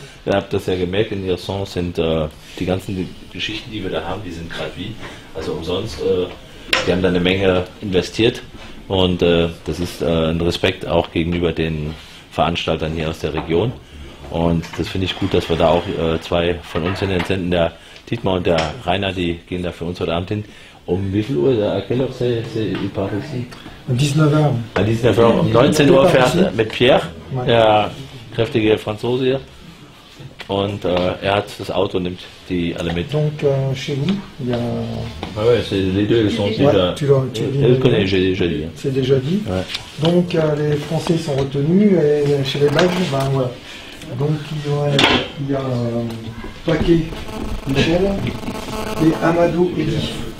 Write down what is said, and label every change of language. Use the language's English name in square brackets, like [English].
[German] Ihr habt das ja gemerkt, in Hirson sind die ganzen Geschichten, die wir da haben, die sind gerade wie, also umsonst. Die haben da eine Menge investiert und das ist ein Respekt auch gegenüber den Veranstaltern hier aus der Region. Und das finde ich gut, dass wir da auch zwei von uns hinten, der Dietmar und der Rainer, die gehen da für uns heute Abend hin. Um wie viel Uhr? [French] À quelle heure c'est part ici? 19h. À 19h. [German] Um 19 Uhr fährt mit Pierre, der kräftige Franzose hier. Und er hat das Auto, nimmt die alle mit. [French] Donc chez vous, il y a... Ah ouais, les deux ils sont déjà... Tu le connais, j'ai déjà dit. C'est déjà dit. Ouais. Donc les Français sont retenus et chez les Belges, ben voilà. Donc il y a Paquet, Michel et Amadou Eddy.